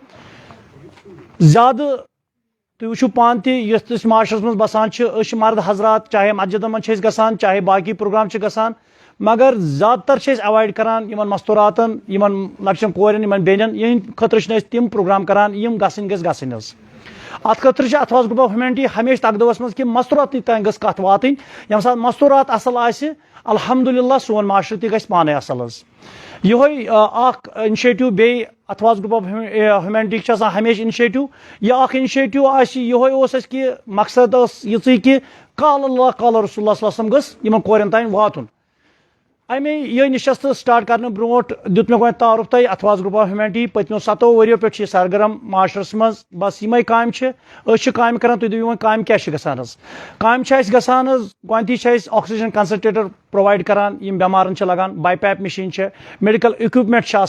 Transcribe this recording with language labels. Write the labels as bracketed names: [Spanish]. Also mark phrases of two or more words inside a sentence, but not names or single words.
[Kashmiri] زیادٕ تُہۍ وٕچھِو پانہٕ تہِ یُس أسۍ معاشرس منٛز بسان چھِ أسۍ چھِ مرد حضرات چاہے مسجدن منٛز چھِ أسۍ گژھان چاہے باقٕے پروگرام چھِ گژھان مگر زیادٕ تر چھِ أسۍ ایوایڈ کران یِمن مستوٗراتن یِمن لۄکچن کورٮ۪ن یِمن بیٚنٮ۪ن یِہنٛدِ خٲطرٕ چھِنہٕ أسۍ تِم پروگرام کران یِم گژھٕنۍ گژھِ گژھٕنۍ حظ اتھ خٲطرٕ چھِ اتھواز گروپ آف ہیومینٹی ہمیشہِ تقدَوس منٛز کہِ مستوٗرات تانۍ گٔژھ کتھ واتٕنۍ ییٚمہِ ساتہٕ مستوٗرات اصل آسہِ الحمدُاللہ سون معاشرٕ تہِ گژھِ پانے اصل حظ یِہوے اکھ اِنشیٹِو بیٚیہِ اتھواز گروپ آف ہیومینٹی چھِ آسان ہمیشہِ اِنشیٹِو یہِ اکھ اِنشیٹِو آسہِ یِہوے اوس اَسہِ کہِ مقصد ٲس یِژٕے کہِ [Arabic] قال اللہ قال رسول اللہ صلی اللہ علیہ وسلم [Kashmiri] گٔژھ یِمن کورٮ۪ن تانۍ واتُن امے یہِ نِشست سٹاٹ کرنہٕ برونٛٹھ دیُت مےٚ گۄڈٕ تعارُف تۄہہِ اتھواز گروپ آف ہیومینٹی پٔتمیو 7 ؤرۍیو پٮ۪ٹھ چھِ یہِ سرگرم معاشرس منٛز بس یِمے کامہِ چھِ أسۍ چھِ کامہِ کران تُہۍ دٔپِو وۄنۍ کامہِ کیاہ چھِ گژھان حظ کامہِ چھِ اَسہِ گژھان حظ گۄڈنٮ۪تھٕے چھِ أسۍ [English] oxygen concentrator [Kashmiri] پرووایڈ کران یِم بٮ۪مارن چھِ لگان [English] BiPAP machine [Kashmiri] چھِ [English] medical equipment [Kashmiri] چھِ